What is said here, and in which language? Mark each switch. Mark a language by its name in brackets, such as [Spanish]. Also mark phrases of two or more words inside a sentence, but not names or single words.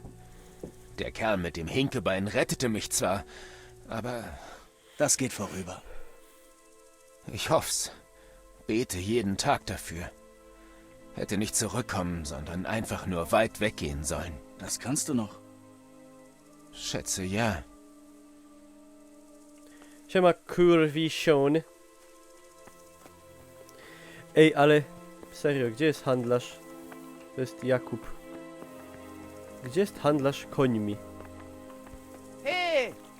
[German] Der Kerl mit dem Hinkebein rettete mich zwar, aber Das geht vorüber. ich hoff's. Bete jeden Tag dafür. Hätte nicht zurückkommen, sondern einfach nur weit weggehen sollen. Das kannst du noch. Schätze ja. [Polish] Siema kurwision. Ej, ale serio, gdzie jest handlarz? To jest Jakub. Gdzie jest handlarz końmi? Hey!